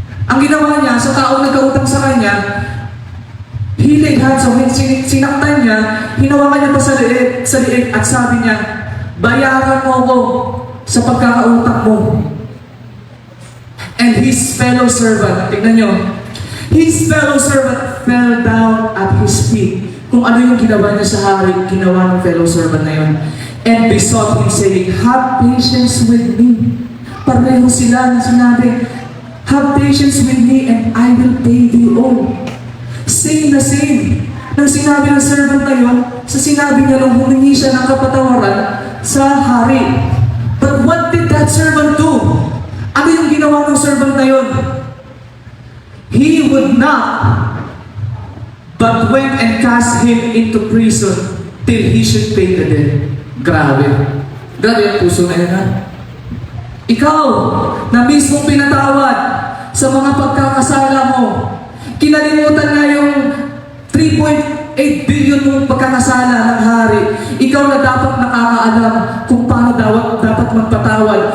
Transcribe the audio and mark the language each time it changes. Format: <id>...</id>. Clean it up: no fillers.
<tl>Ang ginawa niya sa taong nagkautang sa kanya,</tl> <en>he laid hands on him,</en> <tl>sinaktan niya, hinawakan niya pa sa liig at sabi niya, bayaran mo ako sa pagkakautang mo.</tl> <en>And his fellow servant,</en> <tl>tignan niyo,</tl> <en>his fellow servant fell down at his feet.</en> <tl>Kung ano yung ginawa niya sa hari, ginawa ng fellow servant na yun.</tl> <en>And besought him saying, have patience with me.</en> <tl>Pareho sila na sinabi,</tl> <en>have patience with me and I will pay thee all.</en> <tl>Same na same. Nang sinabi ng servant na yun, sa sinabi niya nung humingi siya ng kapatawaran sa hari.</tl> <en>But what did that servant do?</en> <tl>Ano yung ginawa ng servant na yun?</tl> <en>He would not, but went and cast him into prison till he should pay the debt.</en> <tl>Grabe. Grabe ang puso na yun Ikaw, na mismong pinatawad sa mga pagkakasala mo, kinalimutan na yung 3.8 billion mong pagkakasala ng hari. Ikaw na dapat nakakaalam kung paano dapat magpatawad.</tl>